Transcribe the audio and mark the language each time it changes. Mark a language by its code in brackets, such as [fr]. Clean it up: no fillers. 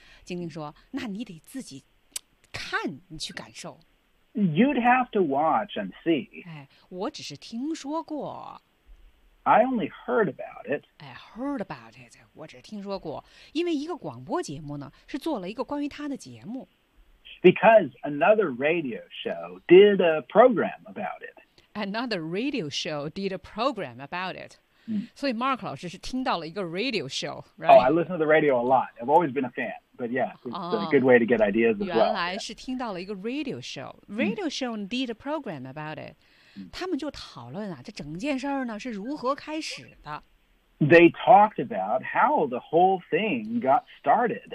[zh] 晶晶说，那你得自己看，你去感受。 [en] You'd have to watch and see. [zh] 哎，我只是听说过。 [en] I only heard about it. I heard about it. [zh] 我只听说过，因为一个广播节目呢，是做了一个关于他的节目。 [en] Because another radio show did a program about it. Another radio show did a program about it.、 Mm. [zh] 所以 Mark 老师是听到了一个 [en] radio show, right? Oh, I listen to the radio a lot. I've always been a fan. But yeah, it's a good way to get ideas as well. [zh] 原来是听到了一个 [en] radio show. Radio show did a program about it. [zh] 他们就讨论啊，这整件事儿呢是如何开始的。 [en] They talked about how the whole thing got started.